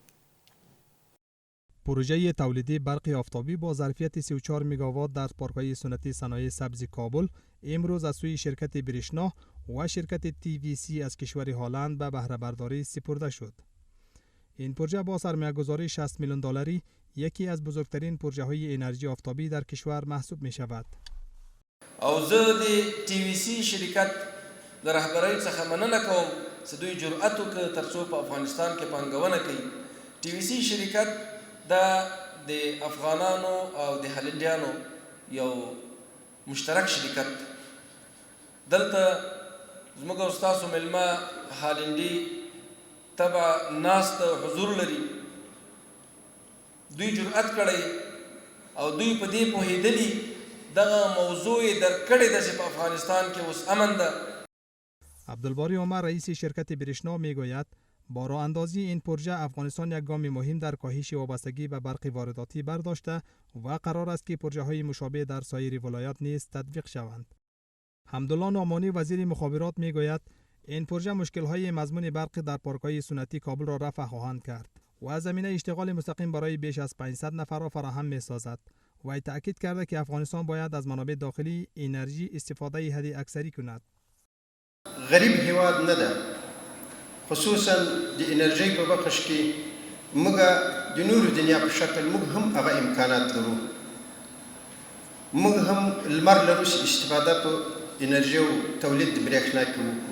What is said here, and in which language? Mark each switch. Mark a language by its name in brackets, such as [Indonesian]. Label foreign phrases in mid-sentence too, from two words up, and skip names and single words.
[Persian] پروژه تولیدی برق آفتابی با ظرفیت 34 مگاوات در پارک‌های صنعتی صنایع سبز کابل امروز از سوی شرکت برشنا و شرکت TVC از کشور هلند به بهره برداری سپرده شد. این پروژه با سرمایه‌گذاری 60 میلیون دلاری یکی از بزرگترین پروژه‌های انرژی آفتابی در کشور محسوب می شود. [Pashto] او زه د TVC شرکت د رهبرۍ څخه مننه کوم چې دوی جرأت وکړ ترڅو په افغانستان کې پانګونه کوي. TVC شرکت د افغانانو او د هلندیانو یو مشترک شرکت دلته زموږ او ستاسو مېلمه هالندي تبع ناست حضور لري. دوی جرأت کړی او دوی په دې پوهېدلي دغه موضوع در کړې ده چې په افغانستان کې اوس امن ده. [Persian] عبدالباری عمر رئیس شرکت بریشنا میگوید با راه اندازی این پروژه افغانستان یک گام مهم در کاهش وابستگی به برق وارداتی برداشته و قرار است که پروژه های مشابه در سایر ولایات نیز تطبیق شوند. حمدالله نعمانی وزیر مخابرات میگوید این پروژه مشکل های مضمون برق در پارک‌های سنتی کابل را رفع خواهند کرد و زمینه اشتغال مستقیم برای بیش از 500 نفر را فراهم می‌سازد. و تأکید کرده که افغانستان باید از منابع داخلی انرژی استفاده حد اکثری کند. [Pashto] غریب هیواد نه ده، خصوصا د انرژي په بخش کې موږ د نورو دنیا په شکل موږ هم هغه امکانات لرو. موږ هم لمر لرو چې استفاده په انرژي او تولید د برېښنا کې وکړو.